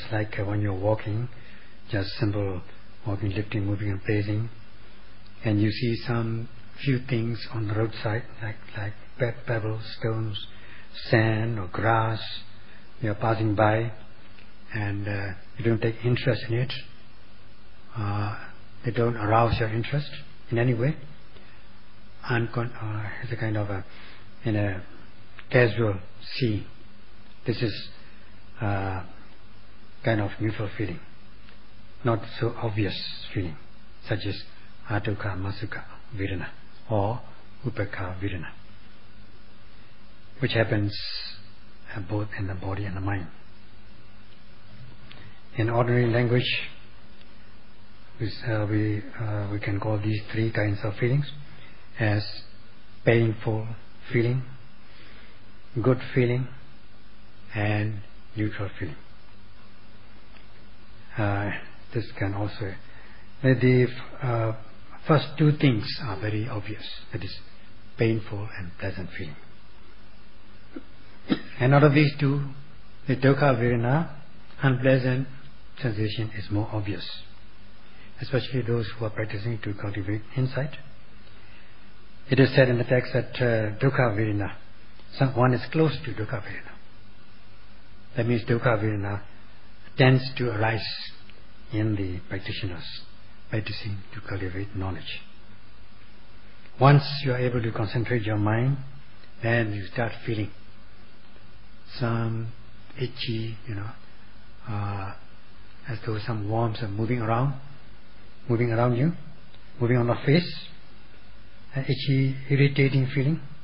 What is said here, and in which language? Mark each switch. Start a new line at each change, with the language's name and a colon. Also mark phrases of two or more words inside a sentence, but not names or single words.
English: like when you're walking, just simple walking, lifting, moving and praising, and you see some few things on the roadside, like pebbles, stones, sand or grass, you are passing by, and you don't take interest in it, they don't arouse your interest in any way. It's a kind of in a casual scene. This is kind of neutral feeling, not so obvious feeling, such as
Pali: adukkha masukha vedana
English: or
Pali: upekkha vedana,
English: which happens both in the body and the mind. In ordinary language, we can call these three kinds of feelings as painful feeling, good feeling, and neutral feeling. This can also, the first two things are very obvious, that is painful and pleasant feeling. And out of these two, the
Pali: dukkha vedana,
English: unpleasant sensation, is more obvious, especially those who are practicing to cultivate insight. It is said in the text that
Pali: dukkha vedana,
English: one is close to
Pali: dukkha vedana.
English: That means
Pali: dukkha vedana
English: tends to arise in the practitioners practicing to cultivate knowledge. Once you are able to concentrate your mind, then you start feeling some itchy, as though some worms are moving around you, moving on the face, an itchy, irritating feeling.